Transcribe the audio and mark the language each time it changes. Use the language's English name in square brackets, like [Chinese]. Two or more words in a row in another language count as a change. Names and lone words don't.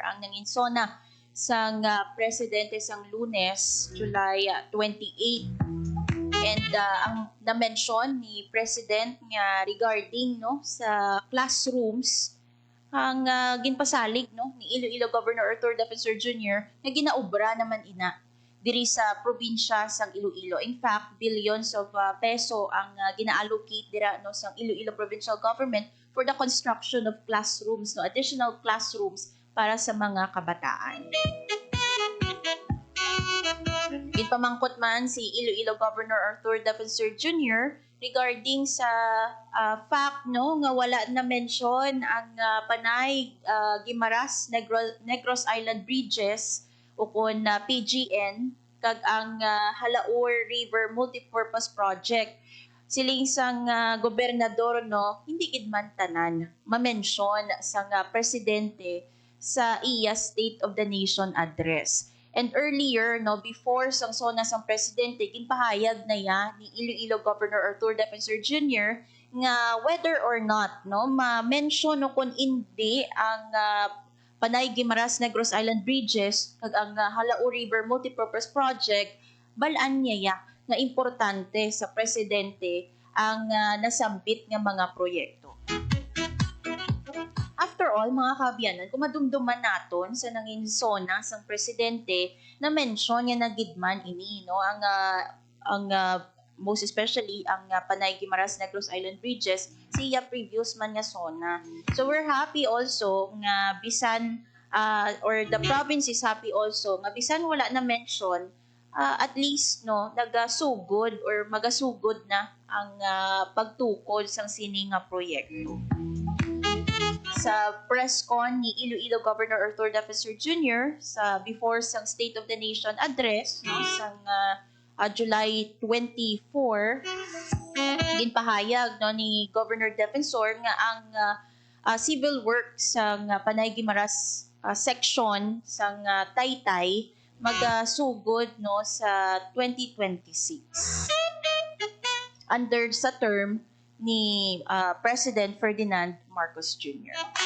[Hiligaynon] ang nanginsona sang presidente sang Lunes, July 28. And ang na-mention ni President nga regarding sa classrooms ang ginpasalig ni Iloilo Governor Arthur Defensor Jr. na ginaobra naman ina diri sa probinsya sang Iloilo. [English] In fact, billions of peso [Hiligaynon] ang gina-allocate dira sang [English] Iloilo Provincial Government for the construction of classrooms, additional classrooms [Hiligaynon] para sa mga kabataan. Ginpamangkot man si Iloilo Governor Arthur Defensor Jr. regarding sa fact nga wala na mention ang Panay Guimaras Negros Island Bridges o kun PGN kag ang Halaur River Multipurpose Project. Siling sang gobernador hindi gid man tanan ma-mention sang presidente sa iya State of the Nation address. [English] And earlier, before [Hiligaynon] sang sona sang presidente, ginpahayag na ya ni Iloilo Governor Arthur Defensor Jr. nga [English] whether or not [Hiligaynon] ma-mention o kung hindi ang Panay Guimaras Negros Island Bridges kag ang Halaur River Multipurpose Project, balaan niya nga importante sa presidente ang nasambit nga mga proyekto. [English] After all, [Hiligaynon] mga kaabyanan, kung madumduman naton sa nanginsona sang presidente na mention niya na gidman ini ang [English] most especially [Hiligaynon] ang Panay Guimaras Negros Island Bridges siya previous man nga sona. [English] So we're happy also [Hiligaynon] nga bisan [English] or the province is happy also [Hiligaynon] nga bisan wala na mention [English] at least [Hiligaynon] nagasugod or magasugod na ang pagtukod sang sini nga proyekto. Sa [English] press con [Hiligaynon] ni Iloilo Governor Arthur Defensor Jr. before sang State of the Nation address sang July 24, ginpahayag ni Governor Defensor nga ang [English] civil works [Hiligaynon] sang Panay Guimaras section sang Taytay magasugod sa 2026 under sa term ni President Ferdinand Marcos Jr.